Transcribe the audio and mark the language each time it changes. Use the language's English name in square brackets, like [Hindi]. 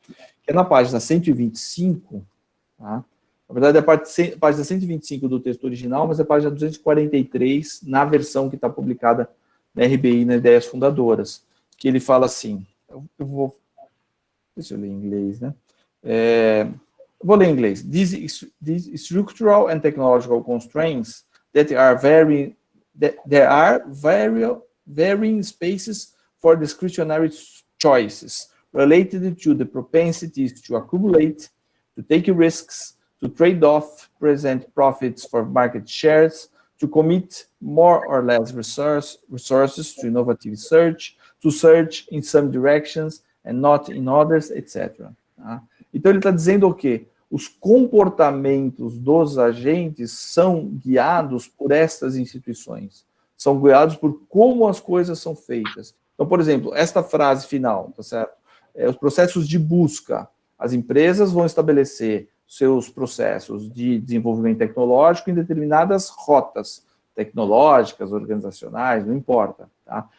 [Portuguese] Que é na página 125, tá? Na verdade, é a página 125 do texto original, mas é a página 243 na versão que está publicada na RBI, nas Ideias Fundadoras, que ele fala assim, eu vou... Deixa eu ler em inglês, né? Vou ler em inglês. [English] These structural and technological constraints that are there are varying spaces for discretionary choices related to the propensities to accumulate, to take risks, to trade off present profits for market shares, to commit more or less resources to innovative search, to search in some directions and not in others, etc. [Portuguese] Tá? Então, ele está dizendo o quê? Os comportamentos dos agentes são guiados por estas instituições, são guiados por como as coisas são feitas. Então, por exemplo, esta frase final, tá certo? Os processos de busca. As empresas vão estabelecer seus processos de desenvolvimento tecnológico em determinadas rotas tecnológicas, organizacionais, não importa. Tá?